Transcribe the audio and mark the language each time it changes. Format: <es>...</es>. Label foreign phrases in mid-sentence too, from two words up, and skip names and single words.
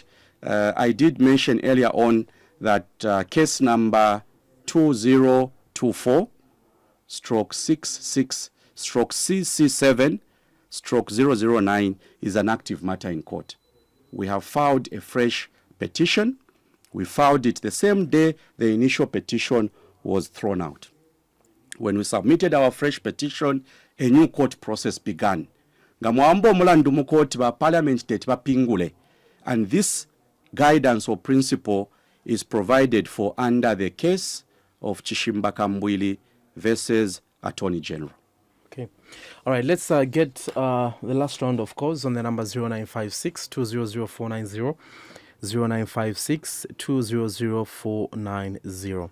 <en>I did mention earlier on that case number 2024/66/CC7/009 is an active matter in court. We have filed a fresh petition. We filed it the same day the initial petition was thrown out. When we submitted our fresh petition, a new court process began.</en> <bem>Ngamwambo mulandu mu court ba parliament tete bapingule.</bem> <en>And this guidance or principle is provided for under the case of Chishimba Kambwili versus Attorney General. Okay. All right, let's get the last round of calls on the number 0956-200-490, 0956-200-490.</en>